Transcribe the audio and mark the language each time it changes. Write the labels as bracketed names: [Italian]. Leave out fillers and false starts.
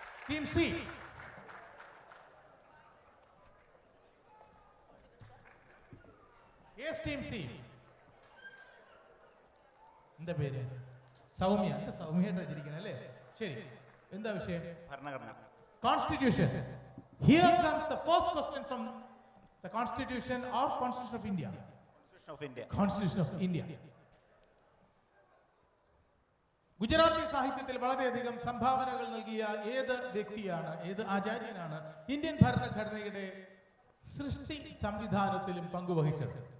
[English] Team C. Yes, team C. [Malayalam] എന്താ പേര്? സൗമ്യ. എന്താ സൗമ്യയായിട്ട് വെച്ചിരിക്കണം അല്ലേ? ശരി. എന്താ വിഷയം? ഭരണഘടന. [English] Constitution. Here comes the first question from the Constitution or Constitution of India. Constitution of India. [Malayalam] Gujarati സാഹിത്യത്തിൽ വളരെയധികം സംഭാവനകൾ നൽകിയ ഏത് വ്യക്തിയാണ്, ഏത് ആചാര്യനാണ് ഇന്ത്യൻ ഭരണഘടനയുടെ സൃഷ്ടി സംവിധാനത്തിലും പങ്കുവഹിച്ചത്?